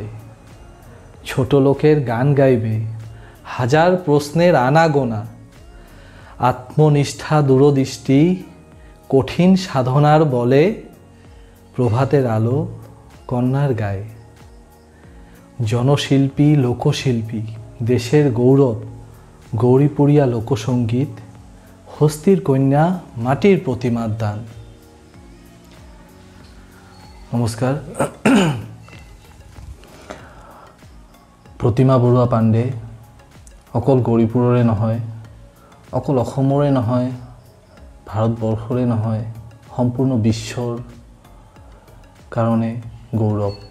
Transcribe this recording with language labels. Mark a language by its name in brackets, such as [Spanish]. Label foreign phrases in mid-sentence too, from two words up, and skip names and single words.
[Bangla] ছোট লোকের গান গাইবে, হাজার প্রশ্নের আনাগোনা, আত্মনিষ্ঠা দূরদৃষ্টি কঠিন সাধনার বলে প্রভাতের আলো কন্যার গায়ে। জনশিল্পী লোকশিল্পী দেশের গৌরব গৌরীপুরিয়া লোকসঙ্গীত, হস্তির কন্যা মাটির প্রতিমার দান। [Assamese] নমস্কাৰ। প্ৰতিমা বৰুৱা পাণ্ডে অকল গৌৰীপুৰৰে নহয়, অকল অসমৰে নহয়, ভাৰতবৰ্ষৰে নহয়, সম্পূৰ্ণ বিশ্বৰ কাৰণে গৌৰৱ।